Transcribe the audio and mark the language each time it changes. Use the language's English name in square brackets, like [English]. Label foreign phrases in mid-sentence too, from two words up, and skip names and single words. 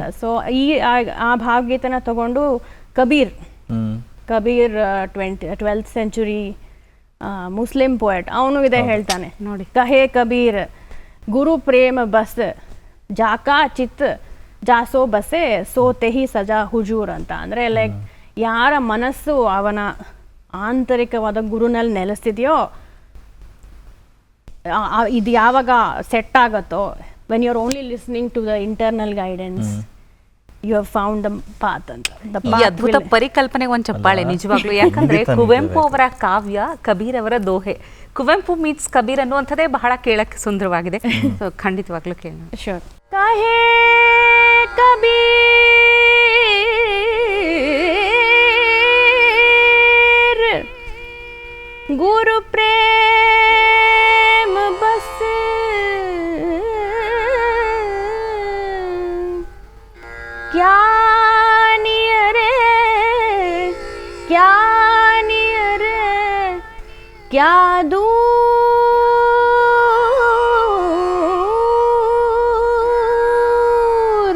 [Kannada] ಸೊ ಆ ಭಾವಗೀತನ ತಗೊಂಡು ಕಬೀರ್ [English] 12th century Muslim poet [Kannada] ಅವನು ಇದೇ ಹೇಳ್ತಾನೆ ನೋಡಿ, [Hindi] कहे कबीर गुरु प्रेम बस जाका चित जासो बसे सोते ही सजा हुजूर [Kannada] ಅಂತ. ಅಂದರೆ ಲೈಕ್ ಯಾರ ಮನಸ್ಸು ಅವನ ಆಂತರಿಕವಾದ ಗುರುನಲ್ಲಿ ನೆಲೆಸ್ತಿದೆಯೋ ಇದು ಯಾವಾಗ ಸೆಟ್ ಆಗತ್ತೋ [English] when you are only listening to the internal guidance you have found the path [Kannada] ಅಂತ. ಈ ಅದ್ಭುತ ಪರಿಕಲ್ಪನೆಗೆ ಒಂದು ಚಪ್ಪಾಳೆ ನಿಜವಾಗ್ಲೂ. ಯಾಕಂದ್ರೆ ಕುವೆಂಪು ಅವರ ಕಾವ್ಯ, ಕಬೀರ್ ಅವರ ದೋಹೆ, ಕುವೆಂಪು ಮೀಟ್ಸ್ ಕಬೀರ್ ಅನ್ನುವಂಥದ್ದೇ ಬಹಳ ಕೇಳಕ್ಕೆ ಸುಂದರವಾಗಿದೆ. So, ಖಂಡಿತವಾಗ್ಲೂ ಕೇಳೋಣ. [English] Sure. [Hindi] कहे कबीर गुरु प्रेम बस क्या नियरे क्या नियरे क्या दूर